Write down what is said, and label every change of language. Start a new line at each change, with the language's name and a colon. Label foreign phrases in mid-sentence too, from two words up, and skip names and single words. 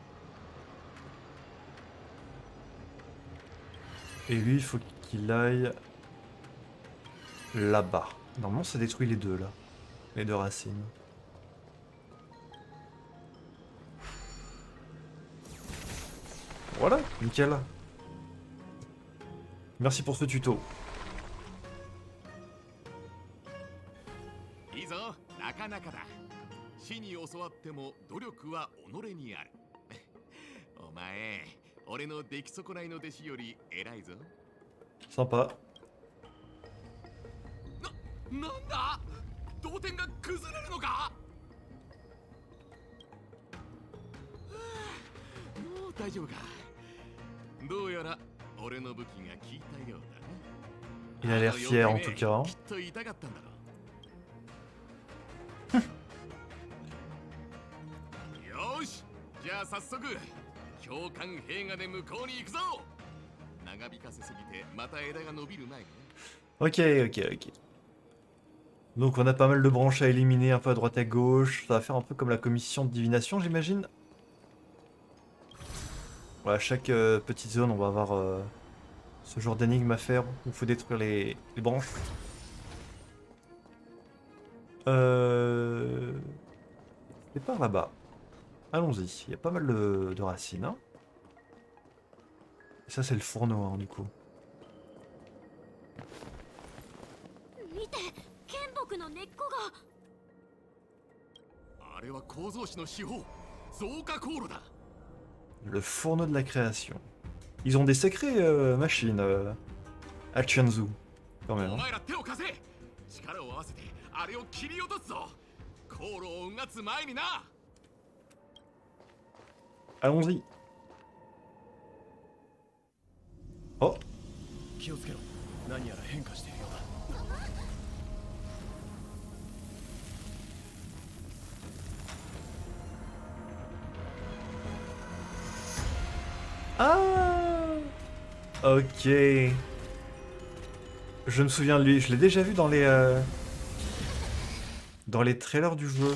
French: Et lui, il faut qu'il aille là-bas. Normalement, ça détruit les deux, là. Les deux racines. Voilà, nickel. Merci pour ce tuto.
Japanese: いいぞなかなかだ死に教わっても努力は己にあるお前俺の出来損ないの弟子より偉いぞ
French: Sympa.
Japanese: なんだ同点が崩れるのか。はあ、もう大丈夫か。どうやら俺の武器が効いたようだな。
French: Il a l'air fier en tout cas.
Japanese: きっと痛かったんだろう。よし、じゃあ早速教官兵がで向こうに行くぞ。長引かせすぎてまた枝が伸びる前に。
French: Ok, ok, ok. Donc on a pas mal de branches à éliminer un peu à droite à gauche. Ça va faire un peu comme la commission de divination, j'imagine. Voilà, chaque petite zone, on va avoir ce genre d'énigme à faire où il faut détruire les branches. C'est par là-bas. Allons-y, il y a pas mal de racines. Hein. Et ça, c'est le fourneau, hein, du coup.
Japanese: 見て、剣木の根っこが。あれは構造師の手法、増加航路だ。
French: Le fourneau de la création. Ils ont des sacrées machines à Tianzhu, quand même.
Japanese: お
French: Hein.
Japanese: 前ら手を貸せ。力を合わせてあれを切り落とすぞ。航路をうがつ前にな。
French: Allons-y. Oh,
Japanese: 気をつけろ。何やら変化しているようだ。
French: ah, ok. Je me souviens de lui. Je l'ai déjà vu dans les trailers du jeu.